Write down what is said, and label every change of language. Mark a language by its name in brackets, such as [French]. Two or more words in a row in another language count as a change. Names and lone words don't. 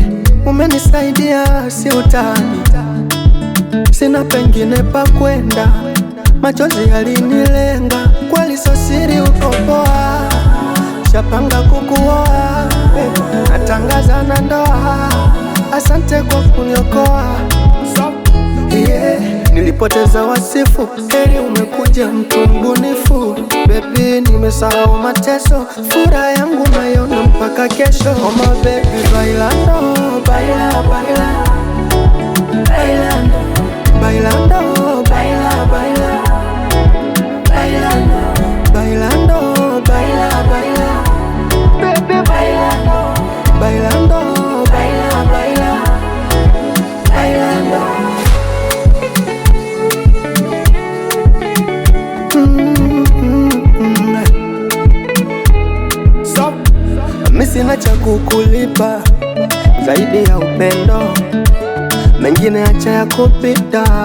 [Swahili] Umenisaidia si utani, sina pengine pa kwenda, machozi yalinilenga, kweli so siri uko poa, shapanga kukuoa, natangaza na ndoa, asante kwa kuniokoa yeah. Nilipoteza wasifu, heri umekuja mtu mbunifu. Baby nimesahau mateso, furaha yangu naiona mpaka kesho. [English] Oh my baby [Spanish] bailando, baila, baila, bailando, bailando, baila, baila, bailando, bailando, baila, baila, baby bailando, bailando, baila, baila, bailando. [Swahili] Mimi sina cha kukulipa zaidi ya upendo, mengine acha ya kupita.